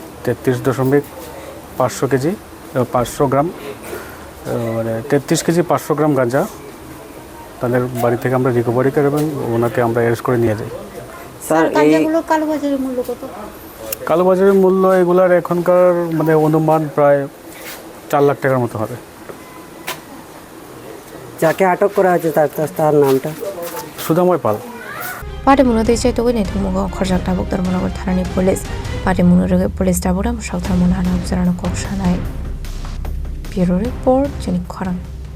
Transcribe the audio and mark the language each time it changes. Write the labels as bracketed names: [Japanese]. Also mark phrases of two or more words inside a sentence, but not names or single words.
[Bangla] 33.5 কেজি 500 গ্রাম মানে 33 কেজি 500 গ্রাম গাঁজা তাদের বাড়ি থেকে আমরা রিকভারি করি এবং ওনাকে আমরা অ্যারেস্ট করে নিয়ে যাই স্যার এইগুলো কালোবাজারের মূল্য কত কালোবাজারের মূল্য এগুলার এখনকার মানে অনুমান প্রায় 4 লাখ টাকার মতো হবে যাকে আটক করা হয়েছে তার নামটা [Kok Borok] Sudhamoi Palni Patimung Chaito Mugo Khorang Tabuk Dharmanagar Thanani police Patimung police Tabuk Dharmanagar Kok [English] Bureau report [Kok Borok] Chini Khorang